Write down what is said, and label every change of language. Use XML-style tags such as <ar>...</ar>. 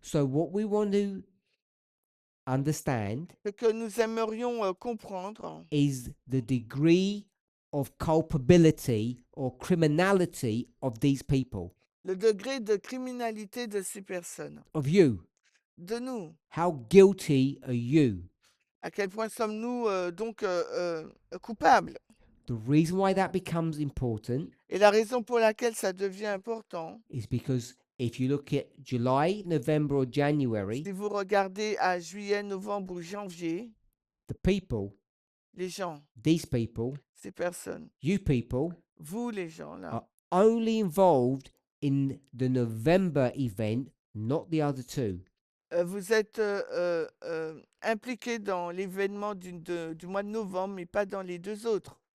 <en>So what we want to understand</en> <fr>Ce que nous aimerions comprendre,</fr> <en>is the degree of culpability or criminality of these people,</en> <fr>le degré de criminalité de ces personnes,</fr> <en>of you.</en> <fr>de nous.</fr> <en>How guilty are you?</en> <fr>À quel point sommes-nous donc coupables?</fr> <en>The reason why that becomes important</en> <fr>Et la raison pour laquelle ça devient important,</fr> <en>is because if you look at July, November, or January,</en> <fr>si vous regardez à juillet, novembre ou janvier,</fr> <en>the people,</en> <fr>les gens,</fr> <en>these people,</en> <fr>ces personnes,</fr> <en>you people,</en> <fr>vous les gens là,</fr> <en>are only involved in the November event, not the other two.</en> <fr>vous êtes impliqués dans l'événement du mois de novembre, mais pas dans les deux autres.</fr>